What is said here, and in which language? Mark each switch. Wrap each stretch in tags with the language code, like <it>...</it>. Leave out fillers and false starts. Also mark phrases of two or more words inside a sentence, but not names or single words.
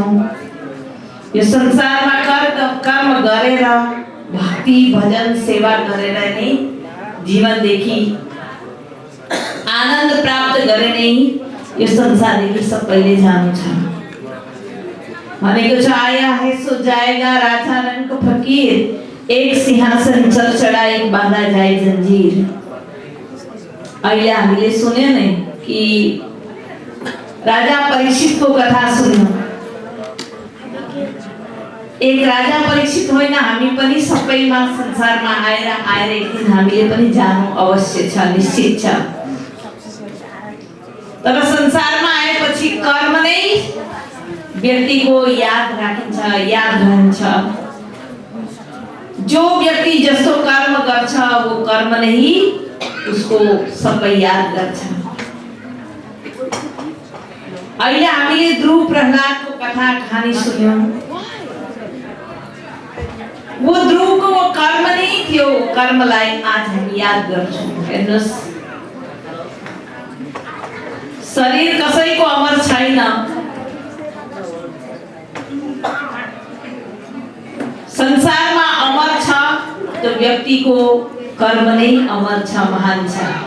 <ne>यो संसारमा कर्म गरेर भक्ति भजन सेवा गरेर नै जीवनदेखि आनन्द प्राप्त गरे नै यो संसारदेखि सबैले जानु छ। भनेको छ</ne> <hi>आया है सो जाएगा राजा रंग फकीर, एक सिंहासन चल चढ़ा एक बांधा जाए जंजीर।</hi> <ne>अहिले हामीले सुन्यो नै कि राजा परीक्षित को कथा सुन्यो। एक राजा परीक्षित होइन, हामी पनि सबैमा संसारमा आएर एक दिन हामीले पनि जानु अवश्य छ, निश्चित छ। तर संसारमा आएपछि कर्म नै व्यक्तिको याद राखिन्छ, याद रहन्छ। जो व्यक्ति जस्तो कर्म गर्छ वो कर्म नै उसको सबै याद गर्छ। अहिले हामीले ध्रुव प्रहलादको कथा कहानी सुन्यौं। वो ध्रुव को वो कर्म नहीं थियो, कर्मलाई आज हामी याद गर्छौं। हेर्नुस्, शरीर कसैको अमर छैन। संसारमा अमर छ तो व्यक्तिको कर्म नै अमर छ, महान छ।</ne>